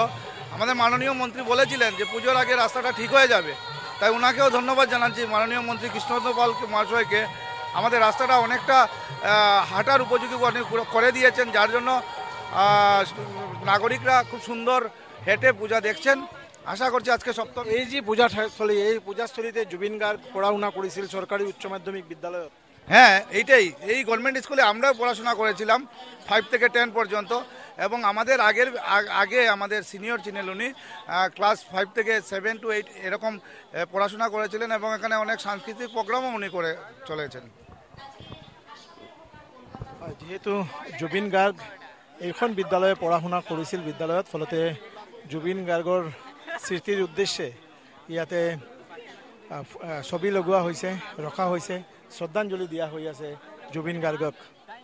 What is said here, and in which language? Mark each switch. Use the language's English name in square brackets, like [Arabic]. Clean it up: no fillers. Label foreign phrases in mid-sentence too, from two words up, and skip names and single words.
[Bangla] আমাদের মাননীয় মন্ত্রী বলেছিলেন যে পুজোর আগে রাস্তাটা ঠিক হয়ে যাবে, তাই ওনাকেও ধন্যবাদ জানাচ্ছি মাননীয় মন্ত্রী কৃষ্ণচন্দ্র পাল মহাশয়কে। আমাদের রাস্তাটা অনেকটা হাঁটার উপযোগী করে দিয়েছেন, যার জন্য নাগরিকরা খুব সুন্দর হেঁটে পূজা দেখছেন। আশা করছি আজকে সপ্তম [Assamese] এই যে পূজাস্থলী, এই পূজাস্থলীতে জুবিন গাৰ্গ পঢ়া শুনা কৰিছিল চৰকাৰী উচ্চ মাধ্যমিক বিদ্যালয়ত। [Bangla] হ্যাঁ এইটাই, এই [English] government school [Bangla] আমরাও পড়াশোনা করেছিলাম 5 থেকে 10 পর্যন্ত, এবং আমাদের আগে আমাদের সিনিয়র ছিলেন উনি, ক্লাস 5 থেকে 7 to 8 এরকম পড়াশোনা করেছিলেন, এবং এখানে অনেক সাংস্কৃতিক প্রোগ্রামও উনি করে চলেছেন। [Assamese] যিহেতু জুবিন গাৰ্গ এইখন বিদ্যালয়ে পঢ়া শুনা কৰিছিল বিদ্যালয়ত, ফলতে জুবিন গাৰ্গৰ স্মৃতিৰ উদ্দেশ্যে ইয়াতে ছবি লগোৱা হৈছে, ৰখা হৈছে, শ্ৰদ্ধাঞ্জলি দিয়া হৈ আছে জুবিন গাৰ্গক।